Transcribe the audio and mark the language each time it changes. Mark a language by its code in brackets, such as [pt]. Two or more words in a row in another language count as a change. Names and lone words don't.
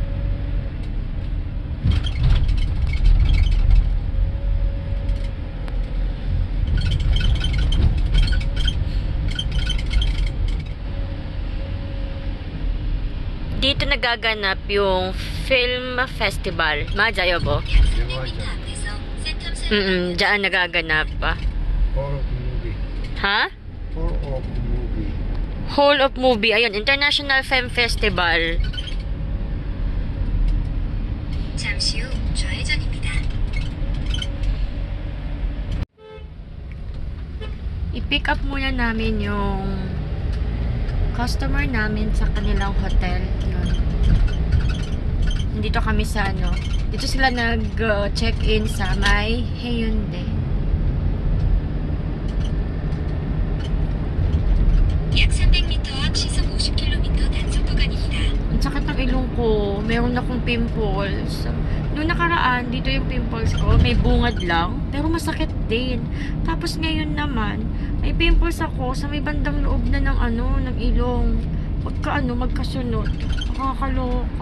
[tl] Dito nagaganap yung [en] film festival. [tl] Majayo bo? Diyan nagaganap pa. Hall of Movie. Ha? Hall of Movie. Hall of Movie. Ayun, International Film Festival. [ko] 잠시 후 좌회전입니다. [tl] I-pick up muna namin yung customer namin sa kanilang hotel. Yun. Dito kami sa ano. Dito sila nag-check-in sa may Hyundai. [ko] 약 300m 앞 시속 50km 단속 구간입니다. [tl] Ang sakit ng ilong ko. Meron akong pimples. Noong nakaraan, dito yung pimples ko. May bungad lang. Pero masakit din. Tapos ngayon naman, may pimples ako sa may bandang loob na ng ano, ng ilong. Magkasunod. Nakakaloka.